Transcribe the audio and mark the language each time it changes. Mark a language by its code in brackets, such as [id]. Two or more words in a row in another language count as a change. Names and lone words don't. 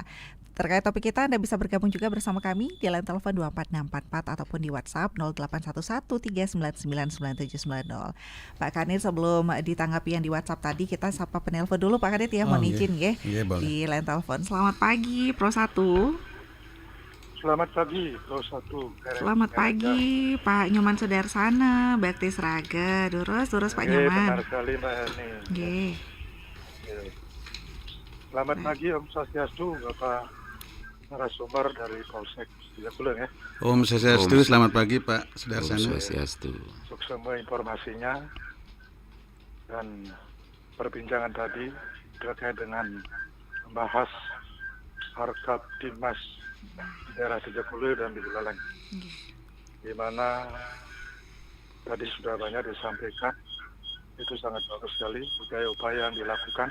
[id] Terkait topik kita, Anda bisa bergabung juga bersama kami di line telepon 24644 ataupun di WhatsApp 0811399790. Pak Kanit, sebelum ditanggapi yang di WhatsApp tadi, kita sapa penelpon dulu Pak Kanit ya, mohon izin ya di line telepon. Selamat pagi Pro 1. Selamat pagi Pro 1. Selamat pagi Pak Nyoman Sudarsana, Bakti Seraga. Durus Pak Nyoman. Benar sekali Mbak Hani. Selamat pagi [ban] Om Swastiastu, [id] Bapak narasumber dari Polsek Tejakula ya. [ban] Om Swastiastu, [id] selamat pagi Pak Sudarsana. [ban] Om Swastiastu. [id] Untuk semua informasinya dan perbincangan tadi terkait dengan membahas Harkamtibmas di daerah Tejakula dan di Buleleng, di mana tadi sudah banyak disampaikan, itu sangat bagus sekali upaya yang dilakukan.